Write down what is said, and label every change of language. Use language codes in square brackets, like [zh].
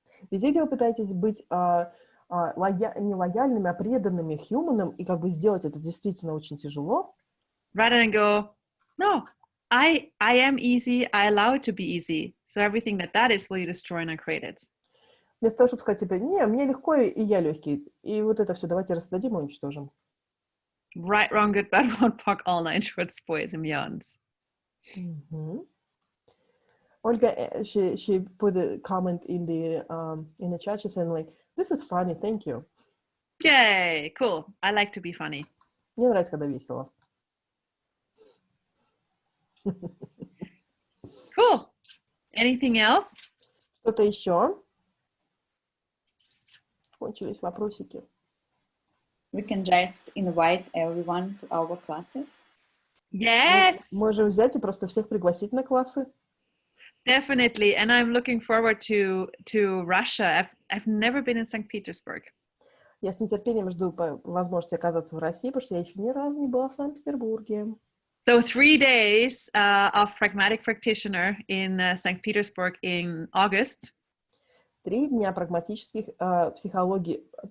[ru] Везде, где вы пытаетесь быть не лояльными, а преданными human, и как бы сделать это действительно очень тяжело. [en] Rather than go, no, I am easy, I allow it to be easy. So everything that is will you destroy and uncreate it. [ru] Вместо того, чтобы сказать тебе, не, мне легко, и я легкий. И вот это все давайте раздадим и уничтожим. [en] Right, wrong, good, bad, one fuck, all nine shorts, boys and beyonds. Mm-hmm. Olga, she put a comment in the chat. She said like, "This is funny, thank you." Yay, cool. I like to be funny. [ru] Мне нравится, когда весело. [en] Cool. Anything else? [ru] Что-то еще? Кончились вопросики. [en] We can just invite everyone to our classes. Yes. [ru] Можем взять и просто всех пригласить на классы. [en] Definitely, and I'm looking forward to Russia. I've never been in St. Petersburg. [ru] Я с нетерпением жду возможности оказаться в России, потому что я еще ни разу не была в Санкт-Петербурге. [en] So 3 days of pragmatic practitioner in St. Petersburg in August. [ru] 3 дня прагматических психологии.